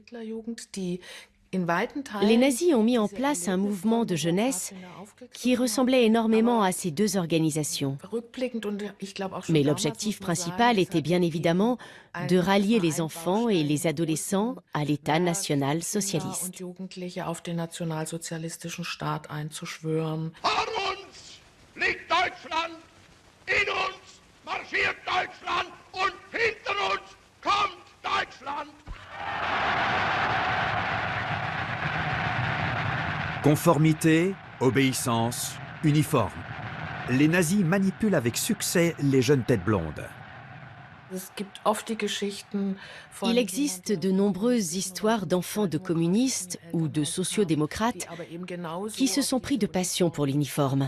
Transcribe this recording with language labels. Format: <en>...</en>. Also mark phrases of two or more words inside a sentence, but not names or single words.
<fr>Les nazis ont mis en place un mouvement de jeunesse qui ressemblait énormément à ces deux organisations. Mais l'objectif principal était bien évidemment de rallier les enfants et les adolescents à l'État national-socialiste.</fr> <de>Vor uns liegt Deutschland, in uns marschiert Deutschland und hinter uns kommt Deutschland.</de> <fr>Conformité, obéissance, uniforme. Les nazis manipulent avec succès les jeunes têtes blondes. Il existe de nombreuses histoires d'enfants de communistes ou de sociodémocrates qui se sont pris de passion pour l'uniforme.</fr>